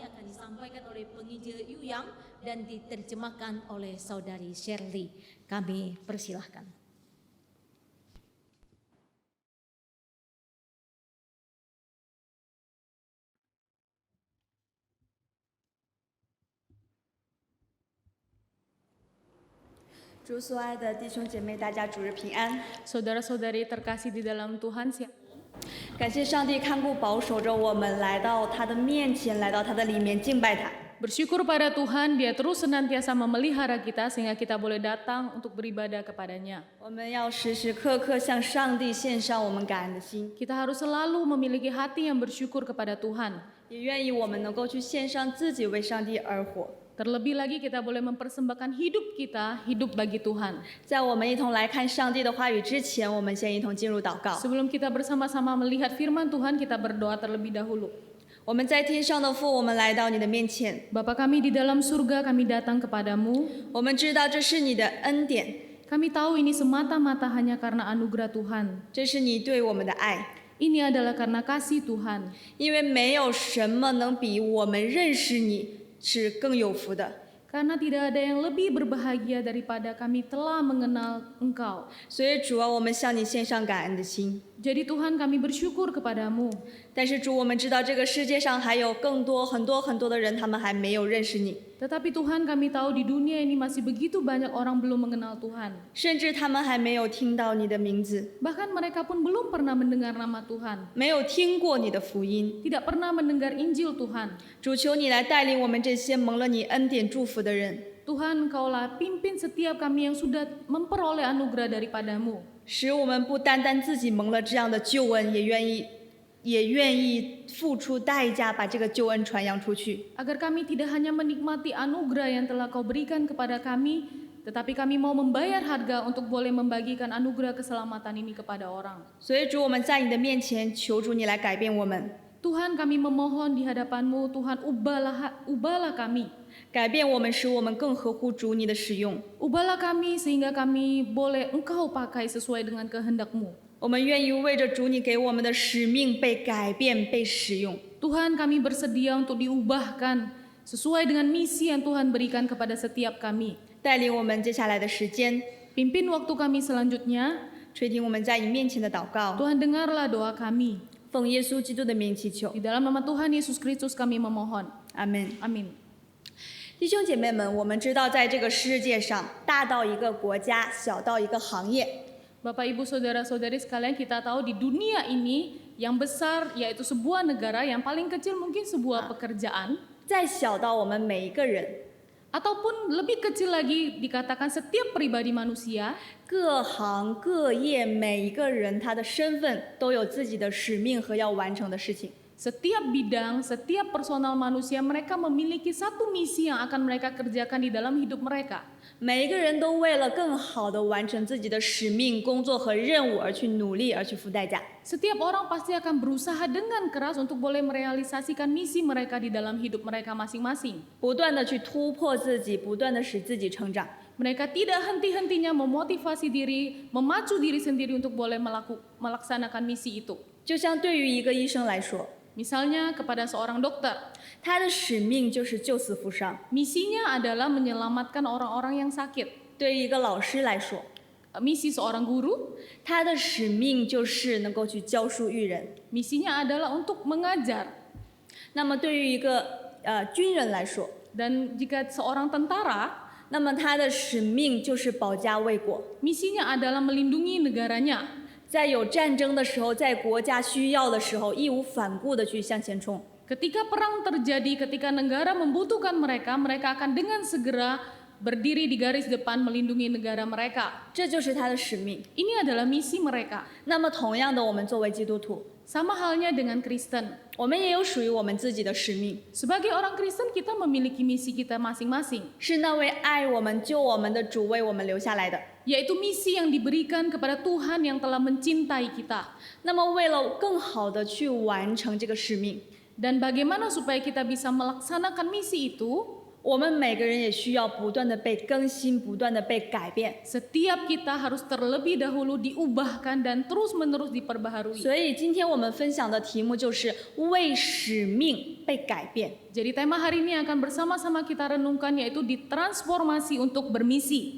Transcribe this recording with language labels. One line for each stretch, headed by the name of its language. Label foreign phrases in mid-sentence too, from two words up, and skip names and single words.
Indonesian: disampaikan oleh penginjil Yuyang dan diterjemahkan oleh saudari Shirley. Kami persilahkan.
Chinese: 主所爱的弟兄姐妹，大家主日平安。
Indonesian: Saudara-saudari terkasih di dalam Tuhan,
Chinese: 感谢上帝看顾保守着我们来到他的面前，来到他的里面敬拜他。
Indonesian: bersyukur pada Tuhan, Dia terus senantiasa memelihara kita sehingga kita boleh datang untuk beribadah kepadanya.
Chinese: 我们要时时刻刻向上帝献上我们感恩的心，
Indonesian: Kita harus selalu memiliki hati yang bersyukur kepada Tuhan.
Chinese: 也愿意我们能够去献上自己为上帝而活。
Indonesian: Terlebih lagi kita boleh mempersembahkan hidup kita, hidup bagi Tuhan.
Chinese: 在我们一同来看上帝的话语之前，我们先一同进入祷告。
Indonesian: Sebelum kita bersama-sama melihat firman Tuhan, kita berdoa terlebih dahulu.
Chinese: 我们在天上的父，我们来到你的面前，
Indonesian: Bapa kami di dalam surga, kami datang kepadamu.
Chinese: 我们知道这是你的恩典，
Indonesian: Kami tahu ini semata-mata hanya karena anugerah Tuhan.
Chinese: 这是你对我们的爱，
Indonesian: Ini adalah karena kasih Tuhan.
Chinese: 因为没有什么能比我们认识你是更有福的。
Indonesian: Karena tidak ada yang lebih berbahagia daripada kami telah mengenal Engkau.
Chinese: 所以主啊，我们向你献上感恩的心。
Indonesian: Jadi Tuhan, kami bersyukur kepadamu.
Chinese: 但是主，我们知道这个世界上还有更多很多的人，他们还没有认识你，
Indonesian: Tetapi Tuhan, kami tahu di dunia ini masih begitu banyak orang belum mengenal Tuhan.
Chinese: 甚至他们还没有听到你的名字，
Indonesian: Bahkan mereka pun belum pernah mendengar nama Tuhan.
Chinese: 没有听过你的福音。
Indonesian: Tidak pernah mendengar Injil Tuhan.
Chinese: 主，求你来带领我们这些蒙了你恩典祝福的人，
Indonesian: Tuhan, Engkaulah pimpin setiap kami yang sudah memperoleh anugerah daripadamu.
Chinese: 使我们不单单自己蒙了这样的救恩，也愿意付出代价把这个救恩传扬出去。
Indonesian: Agar kami tidak hanya menikmati anugerah yang telah Kau berikan kepada kami, tetapi kami mau membayar harga untuk boleh membagikan anugerah keselamatan ini kepada orang.
Chinese: 所以主，我们在你的面前求主你来改变我们，
Indonesian: Tuhan, kami memohon di hadapan-Mu, Tuhan ubahlah kami.
Chinese: 改变我们，使我们更合乎主你的使用。
Indonesian: Ubahlah kami sehingga kami boleh Engkau pakai sesuai dengan kehendak-Mu.
Chinese: 我们愿意为着主你给我们的使命被改变、被使用。
Indonesian: Tuhan, kami bersedia untuk diubahkan sesuai dengan misi yang Tuhan berikan kepada setiap kami.
Chinese: 带领我们接下来的时间，
Indonesian: Pimpin waktu kami selanjutnya.
Chinese: 垂听我们在你面前的祷告，
Indonesian: Tuhan, dengarlah doa kami.
Chinese: 奉耶稣基督的名祈求
Indonesian: Di，dalam nama Tuhan Yesus Kristus kami memohon.
Chinese: 阿门。
Indonesian: Amin.
Chinese: 弟兄姐妹们，我们知道，在这个世界上，大到一个国家，小到一个行业，
Indonesian: Bapak, Ibu, Saudara-saudari sekalian, kita tahu di dunia ini yang besar yaitu sebuah negara, yang paling kecil mungkin sebuah pekerjaan,
Chinese: 再小到我们每一个人，
Indonesian: ataupun lebih kecil lagi dikatakan setiap pribadi manusia,
Chinese: 各行各业，每一个人他的身份都有自己的使命和要完成的事情。
Indonesian: setiap bidang, setiap personal manusia, mereka memiliki satu misi yang akan mereka kerjakan di dalam hidup mereka.
Chinese: 每一个人都为了更好地完成自己的使命、工作和任务而去努力，而去付代价。
Indonesian: Setiap orang pasti akan berusaha dengan keras untuk boleh merealisasikan misi mereka di dalam hidup mereka masing-masing.
Chinese: 不断地去突破自己，不断地使自己成长。
Indonesian: Mereka tidak henti-hentinya memotivasi diri, memacu diri sendiri untuk boleh melaksanakan misi itu.
Chinese: 就像对于一个医生来说，
Indonesian: Misalnya kepada seorang dokter,
Chinese: 他的使命就是救死扶伤；
Indonesian: misinya adalah menyelamatkan orang-orang yang sakit.
Chinese: 对于一个老师来说，
Indonesian: Misi seorang guru,
Chinese: 他的使命就是能够去教书育人。
Indonesian: misinya adalah untuk mengajar.
Chinese: 那么对于一个军人来说，
Indonesian: Dan jika seorang tentara,
Chinese: 那么他的使命就是保家卫国。
Indonesian: misinya adalah melindungi negaranya.
Chinese: 在有战争的时候，在国家需要的时候，义无反顾地去向前冲。
Indonesian: Ketika perang terjadi, ketika negara membutuhkan mereka, mereka akan dengan segera berdiri di garis depan melindungi negara mereka.
Chinese: 这就是他的使命。
Indonesian: Ini adalah misi mereka.
Chinese: 那么同样的，我们作为基督徒，
Indonesian: Sama halnya dengan Kristen.
Chinese: 我们也有属于我们自己的使命，
Indonesian: Sebagai orang Kristen, kita memiliki misi kita masing-masing,
Chinese: 是那位爱我们、救我们的主为我们留下来的。
Indonesian: yaitu misi yang diberikan kepada Tuhan yang telah mencintai kita.
Chinese: 那么为了更好的去完成这个使命，
Indonesian: Dan bagaimana supaya kita bisa melaksanakan misi itu?
Chinese: 我们每个人也需要不断的被更新，不断的被改变。
Indonesian: Setiap kita harus terlebih dahulu diubahkan dan terus-menerus diperbaharui.
Chinese: 所以今天我们分享的题目就是为使命被改变。
Indonesian: Jadi tema hari ini akan bersama-sama kita renungkan yaitu ditransformasi untuk bermisi.